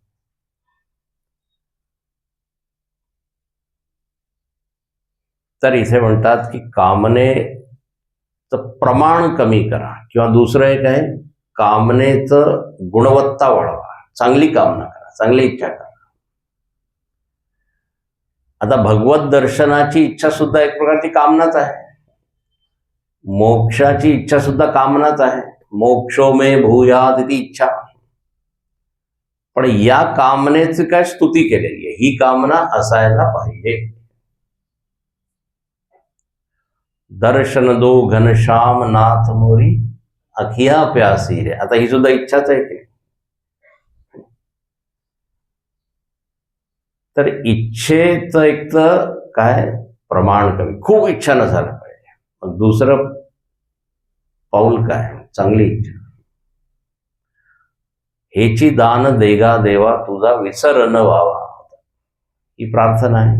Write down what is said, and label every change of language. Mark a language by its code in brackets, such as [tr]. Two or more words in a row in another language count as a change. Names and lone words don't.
[mr] तर इथे म्हणतात की कामनेचं प्रमाण कमी करा, किंवा दुसरं एक आहे कामनेचं गुणवत्ता वाढवा. चांगली कामना करा, चांगली इच्छा करा. आता भगवत दर्शनाची इच्छा सुद्धा एक प्रकारची कामनाच आहे. मोक्षाची इच्छा सुद्धा कामनाच आहे. [sa] मोक्षो मे भूयात इति इच्छा. [mr] पण या कामनेची काय स्तुती केलेली आहे? ही कामना असायला पाहिजे. [hi] दर्शन दो घनश्याम नाथ मोरी अखिया प्यासी रे. [mr] आता ही सुद्धा इच्छाच आहे की. तर इच्छेचं एक तर काय? प्रमाण कमी, खूप इच्छा नसायला पाहिजे. मग दुसरं पाऊल काय? चांगली इच्छा. हेची दान देगा देवा तुझा विसर न व्हावा, ही प्रार्थना आहे.